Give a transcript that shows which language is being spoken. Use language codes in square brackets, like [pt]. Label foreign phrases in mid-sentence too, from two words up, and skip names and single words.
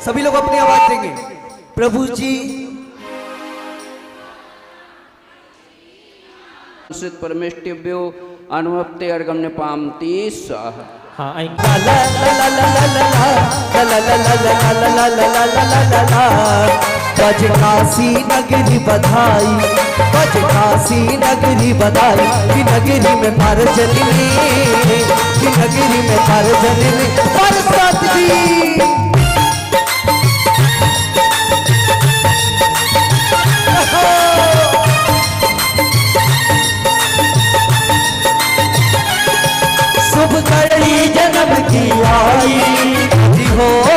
[hi] सभी लोग अपनी आवाज देंगे। प्रभु जी [sa] सिद्ध परमेष्टिव्यो अनुवप्ते अर्घम निपामति स्वाहा। [hi] हाँ आएंगे ला ला ला ला ला ला ला ला ला ला ला ला ला ला ला ला ला ला बज काशी नगरी बधाई बज काशी नगरी बधाई कि नगरी में पार चली कि नगरी में पार चली बरसात जी शुभ कड़ी जन्म की आई जी हो